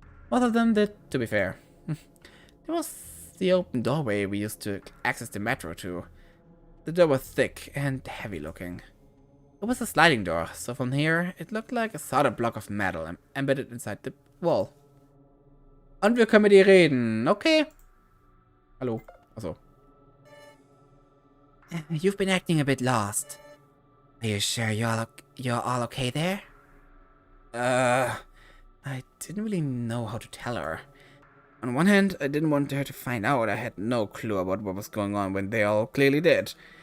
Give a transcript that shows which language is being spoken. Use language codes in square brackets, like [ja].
[en] Most of them did, to be fair. There was the open doorway we used to access the metro to. The door was thick and heavy looking. It was a sliding door, so from here it looked like a solid block of metal embedded inside the wall. [de] Und wir können mit ihr reden, okay? Hallo. Achso. [en] You've been acting a bit lost. Are you sure you're all okay there? I didn't really know how to tell her. On one hand, I didn't want her to find out I had no clue about what was going on when they all clearly did.